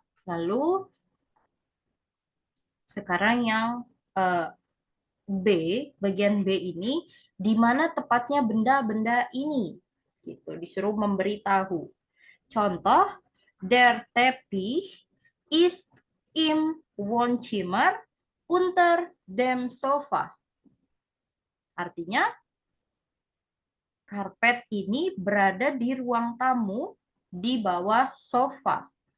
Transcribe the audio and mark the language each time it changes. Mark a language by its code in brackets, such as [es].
[id] Lalu sekarang yang B, bagian B ini, di mana tepatnya benda-benda ini? Gitu, disuruh memberitahu. Contoh, [de] der Teppich ist im Wohnzimmer unter dem Sofa. [id] Artinya, karpet ini berada di ruang tamu di bawah sofa.